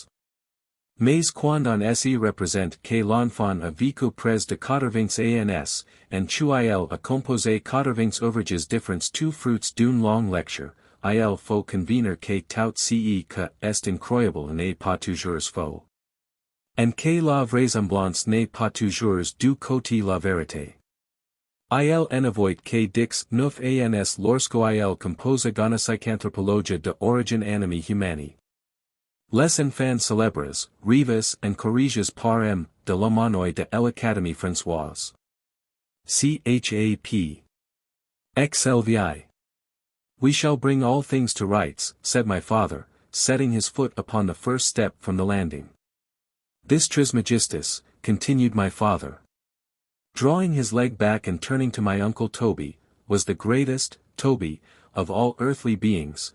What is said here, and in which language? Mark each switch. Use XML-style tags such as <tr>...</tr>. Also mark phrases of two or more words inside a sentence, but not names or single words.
<fr>Mais quand on s'y représente que l'enfant a vécu près de 80 ans, and qu'il a composé 80 ouvrages différents tout fruits d'une longue lecture, il faut convenir que tout ce que est incroyable n'est pas toujours faux. And que la vraisemblance n'est pas toujours du côté la vérité. Il en avoit que dix neuf ans lorsqu'il compose Gonopsycanthropologia de origine animi humani. Les enfants célèbres, rêves and corriges par M. de l'Aumônier de l'Académie Françoise.</fr> <en>CHAP. XXVI. We shall bring all things to rights, said my father, setting his foot upon the first step from the landing. This Trismegistus, continued my father, drawing his leg back and turning to my uncle Toby, was the greatest, Toby, of all earthly beings.</en>